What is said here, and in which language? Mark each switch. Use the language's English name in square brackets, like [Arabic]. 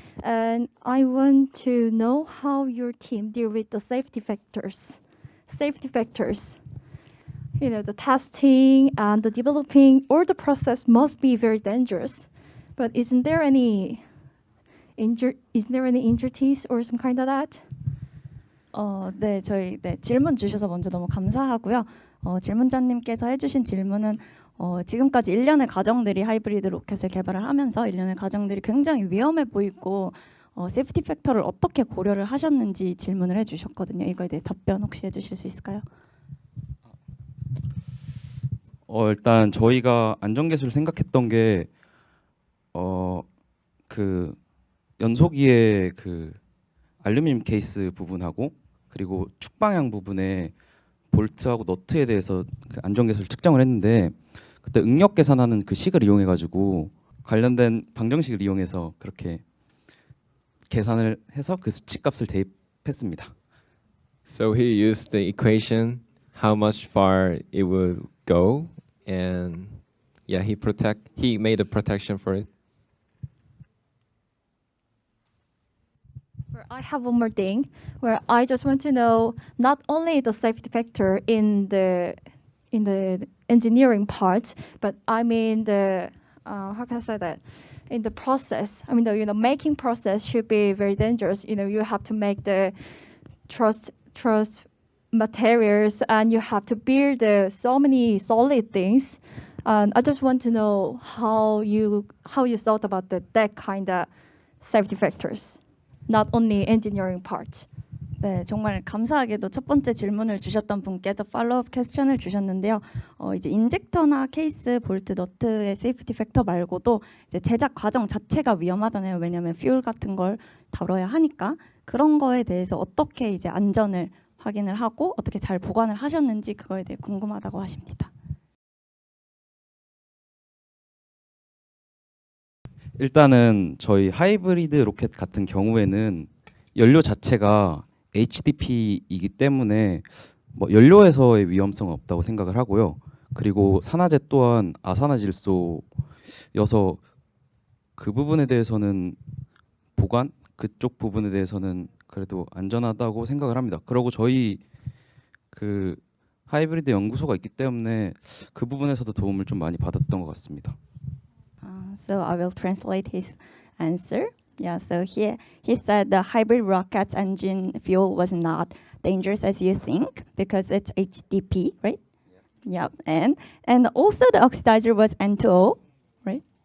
[English] And I want to know how your team deal with the safety factors. Safety factors. You know, the testing and the developing, or the process must be very dangerous. But isn't there any injuries or some kind of that? [Korean] 네, 저희 질문 주셔서 먼저 너무 감사하고요. 질문자님께서 해주신 질문은 지금까지 일련의 과정들이 하이브리드 로켓을 개발을 하면서 일련의 과정들이 굉장히 위험해 보이고 세이프티 팩터를 어떻게 고려를 하셨는지 질문을 해주셨거든요. 이거에 대해 답변 혹시 해주실 수 있을까요? 일단 저희가 안전계수를 생각했던 게 그 연소기의 그 알루미늄 케이스 부분하고 그리고 축 방향 부분에 볼트하고 너트에 대해서 그 안전계수를 측정을 했는데 그때 응력 계산하는 그 식을 이용해 가지고 관련된 방정식을 이용해서 그렇게 계산을 해서 그 수치값을 대입했습니다. [English] So he used the equation, how much far it would go, and yeah, he made a protection for it. I have one more thing where I just want to know not only the safety factor in the engineering part, but I mean the how can I say that? In the process, I mean the making process should be very dangerous. You have to make the trust materials and you have to build so many solid things. I just want to know how you thought about that kind of safety factors, not only engineering part. [Korean] 네, 정말 감사하게도 첫 번째 질문을 주셨던 분께서 팔로우업 퀘스천을 주셨는데요. 이제 인젝터나 케이스, 볼트, 너트의 세이프티 팩터 말고도 이제 제작 과정 자체가 위험하잖아요. 왜냐하면 퓨얼 같은 걸 다뤄야 하니까 그런 거에 대해서 어떻게 이제 안전을 확인을 하고 어떻게 잘 보관을 하셨는지 그거에 대해 궁금하다고 하십니다. 일단은 저희 하이브리드 로켓 같은 경우에는 연료 자체가 HDP이기 때문에 뭐 연료에서의 위험성은 없다고 생각을 하고요. 그리고 산화제 또한 아산화질소여서 그 부분에 대해서는 보관 그쪽 부분에 대해서는 그래도 안전하다고 생각을 합니다. 그리고 저희 그 하이브리드 연구소가 있기 때문에 그 부분에서도 도움을 좀 많이 받았던 것 같습니다. [English] So I will translate his answer. Yeah, so he said the hybrid rocket engine fuel was not dangerous as you think because it's HDP, right? Yeah, and also the oxidizer was N2o, right?